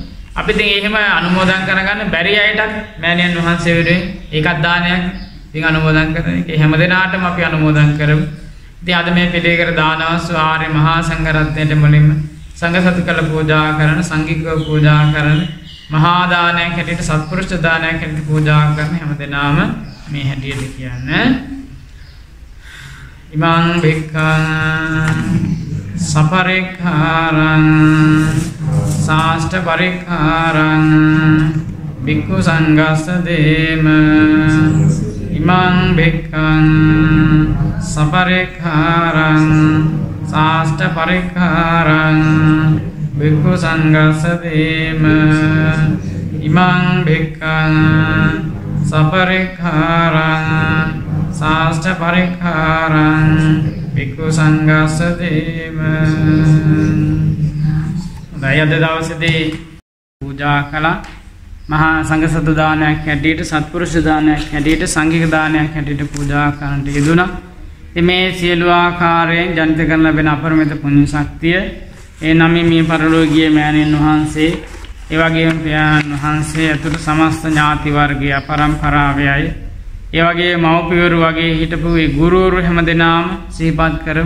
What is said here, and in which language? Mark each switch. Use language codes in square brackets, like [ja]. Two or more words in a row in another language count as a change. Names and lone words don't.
[si] අපි ඉතින් එහෙම අනුමෝදන් කරගන්න බැරි අයටත් මෑණියන් වහන්සේ වෙනුවෙන් ඒකත් දානයක් පින් අනුමෝදන් කරන එක හැම දිනාටම අපි අනුමෝදන් කරමු. ඉතින් අද මේ පිළිකර දානවස්තු ආර්ය මහා සංඝරත්නයට මුලින්ම සංඝ සතු කළ පූජා කරන සංඝිකව පූජා කරන මහා දානයක් හැටියට සත්පුරුෂ දානයක් හැටියට පූජා කරන හැම දිනාම මේ හැටියට කියන්නේ [pi] ඉමං භික්ඛං සපරික්ඛාරං සාෂ්ඨ පරික්ඛාරං භික්ඛු සංඝස්ස දේම ඉමං භික්ඛං සපරික්ඛාරං සාෂ්ඨ පරික්ඛාරං භික්ඛු සංඝස්ස දේම ඉමං භික්ඛං සපරික්ඛාරං සාෂ්ඨ පරික්ඛාරං භික්ඛු සංඝස්ස දේම. [si] අද දවසේදී පූජා කළා. මහා සංඝ සතු දානයක් හැටියට සත්පුරුෂ දානයක් හැටියට සංඝික දානයක් හැටියට පූජා කරන්නට යෙදුණා. මේ සියලු ආකාරයෙන් ජනිත කරන ලැබෙන අපරිමිත පුණ්‍ය ශක්තිය ඒ නමින් මේ පරලෝකීය මෑණියන් වහන්සේ ඒ වගේම පියාණන් වහන්සේ අතුරු සමස්ත ඥාති වර්ගය පරම්පරාවේයි ඒ වගේ මව්පියවරු වගේ හිටපු ඒ ගුරුවරු හැමදෙනාම සිහිපත් කරමු.